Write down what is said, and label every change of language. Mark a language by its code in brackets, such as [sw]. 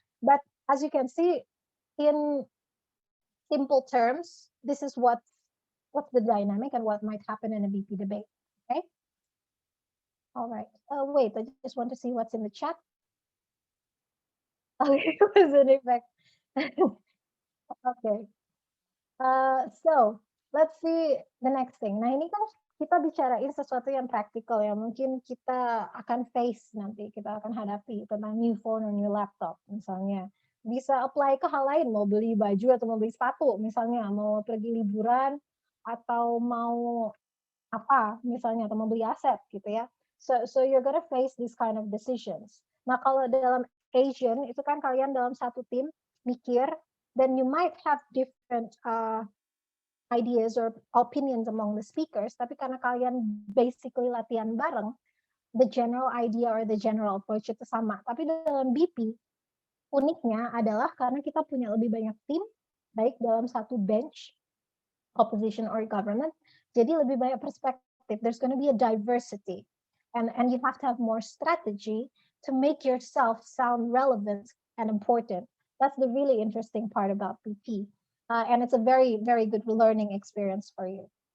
[en] But as you can see, in simple terms, this is what's the dynamic and what might happen in a BP debate. Okay. All right. Wait, I just want to see what's in the chat. Okay, it was an effect. Okay. So let's see the next thing. [id] Nah, ini kan kita bicarain sesuatu yang praktikal ya. Mungkin kita akan face nanti, kita akan hadapi tentang [en] new phone or new laptop [id] misalnya. Bisa apply ke hal lain, mau beli baju atau mau beli sepatu misalnya, mau pergi liburan atau mau apa misalnya, atau mau beli aset gitu ya. [en] So you're gonna face these kind of decisions. [id] Nah, kalau dalam Asian itu kan kalian dalam satu tim mikir, [en] then you might have different ideas or opinions among the speakers, [id] tapi karena kalian [en] basically [id] latihan bareng, [en] the general idea or the general approach [id] itu sama. Tapi dalam BP, uniknya adalah karena kita punya lebih banyak tim, baik dalam satu bench, [en] opposition or government, [id] jadi lebih banyak perspektif. [en] There's going to be a diversity, and you have to have more strategy to make yourself sound relevant and important. That's the really interesting part about BP. And it's a very, very good learning experience for you.